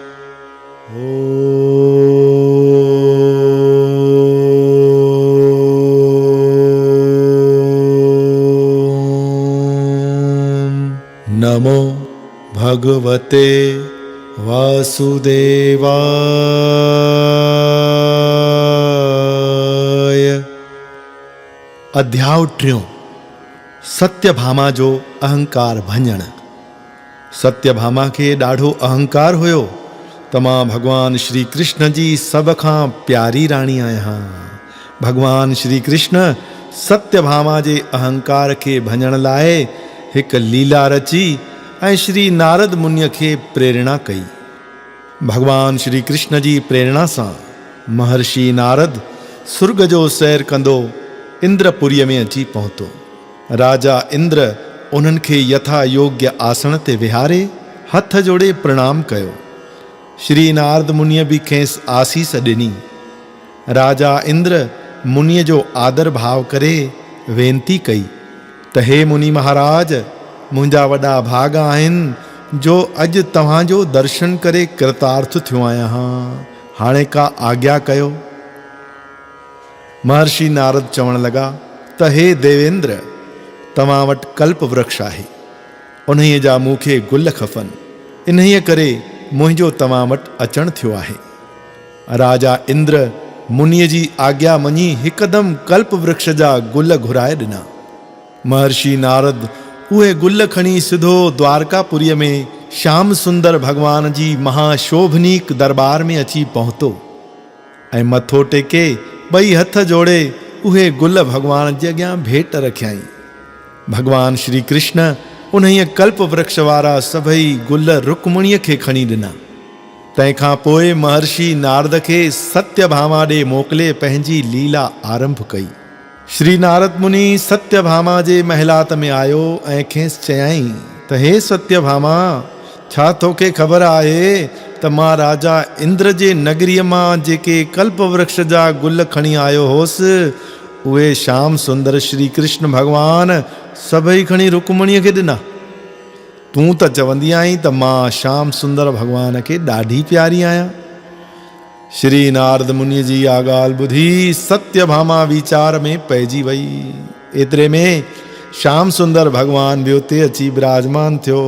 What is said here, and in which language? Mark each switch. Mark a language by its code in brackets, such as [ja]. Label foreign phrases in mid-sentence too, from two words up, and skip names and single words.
[sd] नमो भगवते वासुदेवाय। अध्याय टियों। सत्यभामा जो अहंकार भंजण। सत्यभामा के ॾाढो अहंकार हुयो त मां भगवान श्री कृष्ण जी सब खां प्यारी राणी आहियां। भगवान श्री कृष्ण सत्यभामा जे अहंकार खे भंजण लाइ हिकु लीला रची ऐं श्री नारद मुनिअ खे प्रेरणा कई। भगवान श्री कृष्ण जी प्रेरणा सां महर्षि नारद सुर्ग जो सैर कंदो इंद्रपुरीअ में अची पहुतो। राजा इंद्र उन्हनि खे यथा योग्य आसन ते विहारे हथ जोड़े प्रणाम कयो। श्री नारद मुनिअ बि खेसि आसीस ॾिनी। राजा इंद्र मुनिअ जो आदर भाव करे वेनती कई त हे मुनि महाराज, मुंहिंजा वॾा भाग आहिनि जो अॼु तव्हांजो दर्शन करे कृतार्थ थियो आहियां। हाणे का आज्ञा कयो। महर्षि नारद चवण लगा त हे देवेंद्र, तव्हां वटि कल्प वृक्ष आहे, उन्हीअ जा मूंखे गुल खपनि, इन्हीअ करे मुंहिंजो तव्हां वटि अचणु थियो आहे। राजा इंद्र मुनिअ जी आज्ञा मञी हिकदमि कल्प वृक्ष जा गुल घुराए ॾिना। महर्षि नारद उहे गुल खणी सिधो द्वारकापुरीअ में श्याम सुंदर भगवान जी महाशोभनीक दरबार में अची पहुतो ऐं मथो टेके ॿई हथ जोड़े उहे गुल भगवान जे अॻियां भेट रखियाई। भगवान श्री कृष्ण उन्हीअ कल्प वृक्ष वारा सभई गुल रुक्मणीअ खे खणी ॾिना। तंहिंखां पोइ महर्षि नारद खे सत्यभामा ॾे मोकिले पंहिंजी लीला आरंभ कई। श्री नारद मुनि सत्यभामा जे महलात में आयो ऐं खेसि चयाईं त हे सत्यभामा, छा तोखे ख़बर आहे त मां राजा इंद्र जे नगरीअ मां जेके कल्प वृक्ष जा गुल खणी आयो होसि, उहे श्याम सुंदर श्री कृष्ण भगवान सभई खणी रुक्मणीअ खे ॾिना। तूं त चवंदी आहीं त मां श्याम सुंदर भगवान खे ॾाढी प्यारी आहियां। श्री नारद मुनिअ जी आ ॻाल्हि ॿुधी सत्यभामा वीचार में पइजी वई। एतिरे में श्याम सुंदर भगवान बि उते अची विराजमान थियो।